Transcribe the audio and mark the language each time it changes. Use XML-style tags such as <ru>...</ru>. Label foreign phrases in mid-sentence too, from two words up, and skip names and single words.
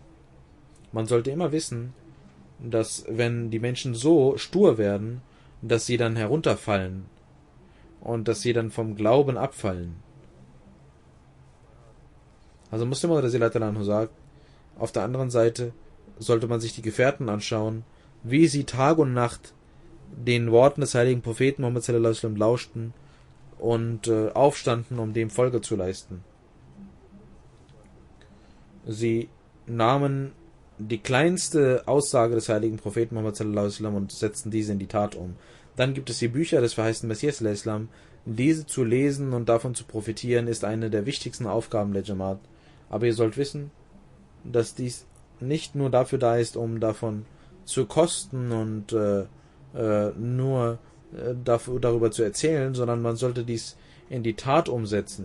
<de>Man sollte immer wissen, dass wenn die Menschen so stur werden, dass sie dann herunterfallen und dass sie dann vom Glauben abfallen. Also Muslim oder Anhu sagt, auf der anderen Seite sollte man sich die Gefährten anschauen, wie sie Tag und Nacht den Worten des heiligen Propheten Muhammad</de> <ar>صلى الله عليه وسلم</ar> <de>lauschten und aufstanden, um dem Folge zu leisten. Sie nahmen die kleinste Aussage des heiligen Propheten Muhammad</de> <ar>صلى الله عليه وسلم</ar> <de>und setzten diese in die Tat um. Dann gibt es die Bücher des verheißten Messias</de> <ar>صلى الله عليه وسلم.</ar> <de>Diese zu lesen und davon zu profitieren, ist eine der wichtigsten Aufgaben der Jamaat. Aber ihr sollt wissen, dass dies nicht nur dafür da ist, um davon zu kosten und nur darüber zu erzählen, sondern man sollte dies in die Tat umsetzen.</de>